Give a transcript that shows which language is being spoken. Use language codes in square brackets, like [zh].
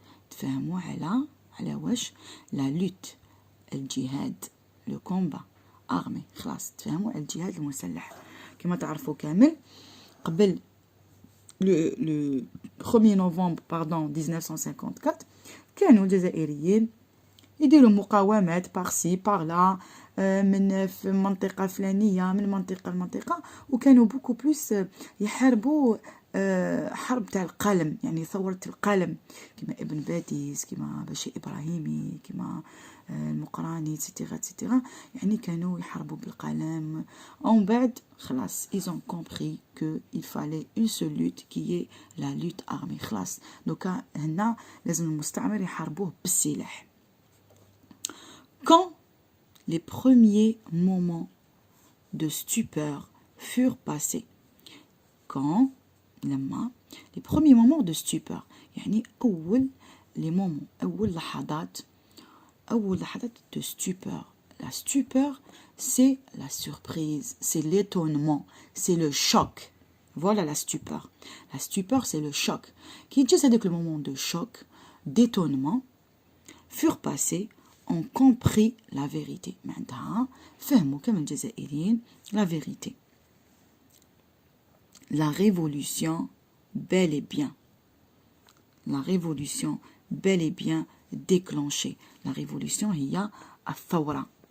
[ar] تفهموا على واش [fr] la lutte، الجهاد، le combat armé. [ar] خلاص تفهموا الجهاد المسلح. كما تعرفوا كامل قبل [fr] le 1er novembre 1954 [ar] كانوا الجزائريين يديروا مقاومات [fr] بارسي بارلا، [ar] من في منطقة فلانية، من منطقة لمنطقة، وكانوا [fr] بوكو بلوس [ar] يحاربوا حرب تاع القلم، يعني ثورة القلم، كما ابن باديس، كما بشير إبراهيمي، كما المقراني [fr] اتسيتيرا اتسيتيرا، [ar] يعني كانوا يحاربوا بالقلم. ومن بعد خلاص [fr] ils ont compris que il fallait une seule lutte qui est la lutte armée. [ar] خلاص دوكا هنا لازم المستعمر يحاربوه بالسلاح. [fr] Quand les premiers moments de stupeur furent passés, quand les premiers moments de stupeur، يعني les moments، [ar] أول لحظات [fr] de stupeur. La stupeur, c'est la surprise, c'est l'étonnement, c'est le choc. Voilà la stupeur. La stupeur, c'est le choc. Qui dit c'est que le moment de choc, d'étonnement, furent passés, ont compris la vérité. [ar] معناتها فهموا كما الجزائريين [fr] la vérité. La révolution, bel et bien. La révolution, bel et bien déclenchée. La révolution [ar] هي الثورة.